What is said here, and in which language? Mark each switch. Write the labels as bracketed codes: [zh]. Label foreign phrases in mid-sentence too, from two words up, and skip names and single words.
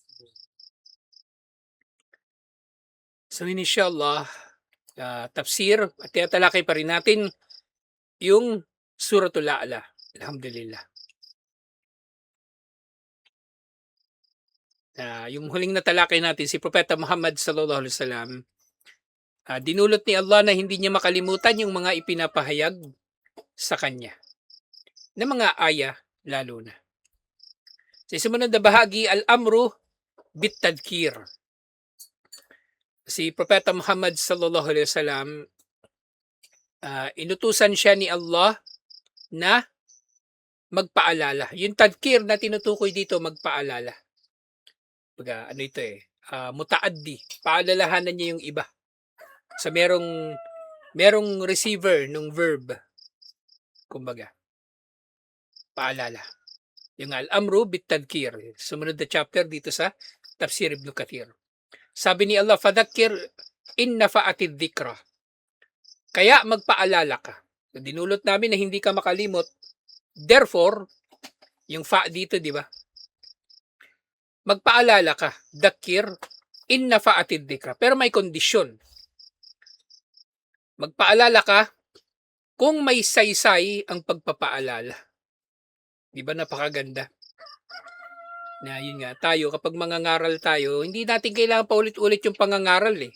[tl] So inshallah, tafsir at tinatalakay pa rin natin yung Suratul A'la. Alhamdulillah. Yung huling natalakay natin si Propeta Muhammad [ar] صلى الله عليه وسلم, [tl] dinulot ni Allah na hindi niya makalimutan yung mga ipinapahayag sa kanya na mga aya lalo na. Sa sumunod na bahagi, [ar] الأمر بالتذكير. [tl] Si Propeta Muhammad [ar] صلى الله عليه وسلم, [tl] inutusan siya ni Allah na magpaalala. Yung tadhkir na tinutukoy dito, magpaalala. Ano ito mutaaddi. Paalalahanan niya yung iba. So merong receiver ng verb. Kumbaga, paalala. Yung [ar] الأمر بالتذكير. [tl] Sumunod na chapter dito sa Tafsir Ibn Kathir. Sabi ni Allah, [ar] فذكر إن نفعت الذكرى. [tl] Kaya magpaalala ka. So, dinulot namin na hindi ka makalimot. Therefore, yung fa dito, di ba? Magpaalala ka. [ar] ذكر إن نفعت الذكرى. [tl] Pero may kondisyon. Magpaalala ka kung may saysay ang pagpapaalala. Di ba napakaganda? Na yun nga, tayo kapag mangangaral tayo, hindi natin kailangan paulit-ulit yung pangangaral eh.